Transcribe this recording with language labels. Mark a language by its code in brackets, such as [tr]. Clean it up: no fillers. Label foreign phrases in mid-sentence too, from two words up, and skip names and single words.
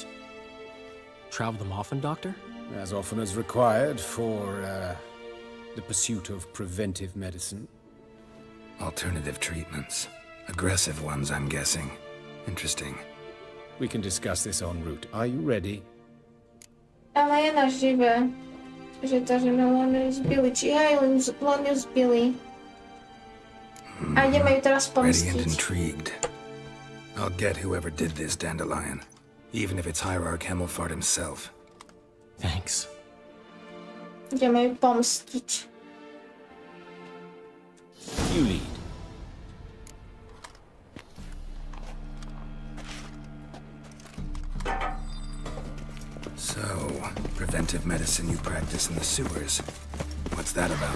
[en] Travel them often, Doctor? As often as required for, the pursuit of preventive medicine. Alternative treatments. Aggressive ones, I'm guessing. Interesting. We can discuss this en route. Are you ready? [sk] Ale je nažive. Že to, že ma len zbili. Či aj len ju zbili. A ideme ju teraz [en] Ready and [sk] pomstiť. [en] intrigued. I'll get whoever did this, Dandelion. Even if it's Hierarch Hemelfart himself. Thanks. [sk] Ideme ju pomstiť. [en] You lead. So, preventive medicine you practice in the sewers. What's that about?